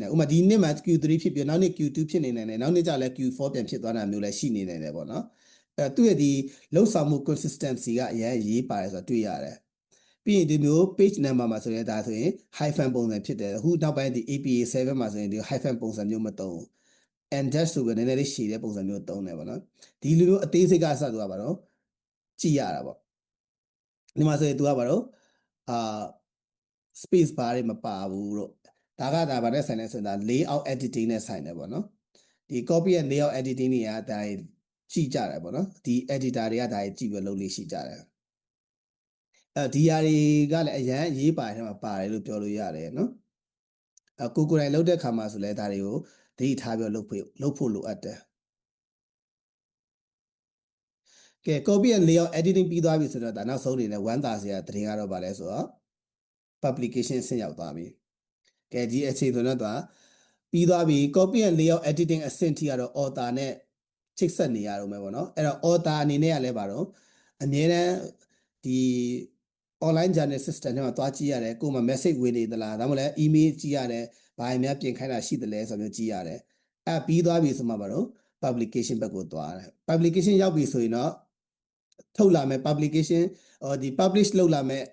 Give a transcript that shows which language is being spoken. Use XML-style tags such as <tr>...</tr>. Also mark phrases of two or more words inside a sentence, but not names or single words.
<my>နိုင်ဥပမာဒီနှစ်မှာ Q3 ဖြစ်ပြီးနောက်နှစ် Q2 ဖြစ်နေနိုင်တယ်နောက်နှစ်ကျလည်း Q4 ပြန်ဖြစ်သွားတာမျိုးလည်းရှိနေနိုင်တယ်ပေါ့နော်သူ့ရဲ့ဒီလောက်ဆောင်မှု consistency ကအရင်ရေးပါတယ်ဆိုတော့တွေ့ရတယ်ပြီးရင်ဒီမျိုး page number မှာဆိုရင်ဒါဆိုရင် hyphen ပုံစံဖြစ်တယ်အခုနောက်ပိုင်းဒီ APA7 မှာဆိုရင်ဒီ hyphen ပုံစံမျိုးမသုံးဘူး</my> <en>and dash</en> <my>ဆိုပြီးနည်းနည်းလေးရှည်တဲ့ပုံစံမျိုးသုံးတယ်ပေါ့နော်ဒီလိုမျိုးအသေးစိတ်ကစသွားပါတော့ကြည့်ရတာပေါ့ဒီမှာဆိုရင် तू ကပါတော့ space bar တွေမပါဘူးတော့ဒါကဒါဗာနဲ့ဆိုင်နေဆိုရင်ဒါ</my> <en>layout editing</en> <my>နဲ့ဆိုင်တယ်ပေါ့နော်ဒီ copy ရဲ့</my> <en>layout editing</en> <my>တွေကဒါကြည့်ကြတယ်ပေါ့နော်ဒီ editor တွေကဒါကြည့်ပြီးလုပ်လို့ရှိကြတယ်ဒီဟာတွေကလည်းအရန်ရေးပါတယ်ထဲမှာပါတယ်လို့ပြောလို့ရတယ်နော်ကိုကိုယ်တိုင်လုပ်တဲ့ခါမှာဆိုလဲဒါတွေကိုသတိထားပြီးလုပ်ဖို့လိုအပ်တယ် ကဲ</my> <en>copy and layout editing</en> <my>ပြီးသွားပြီဆိုတော့ဒါနောက်ဆုံးအနေနဲ့ဝမ်းသာစရာသတင်းကတော့ဗာလဲဆိုတော့ publication ဆင့်ရောက်သွားပြီကဲဒီအချိန်ဆိုတော့ပြီးသွားပြီ</my> <en>copy and layout editing</en> <my>အဆင့်ထိကတော့ author နဲ့ချိတ်ဆက်နေရတော့မယ်ပေါ့နော်အဲ့တော့ author အနေနဲ့ကလည်းဗာတော့အမြဲတမ်းဒီ</my> <en>online journal system</en> <my>ထဲမှာတွားကြည့်ရတယ်ကိုယ်မှာ message ဝင်နေသလားဒါမှမဟုတ်လဲ email ကြည့်ရတယ်ဘာတွေများပြင်ခိုင်းတာရှိသလဲဆို မျိုးကြည့်ရတယ်အဲ့ပြီးသွားပြီဆိုမှဗာတော့ publication ဘက်ကိုတွားတယ် publication ရောက်ပြီဆိုရင်တော့ထုတ်လာမယ် publication ဒီ publish လုပ်လာမယ်</my>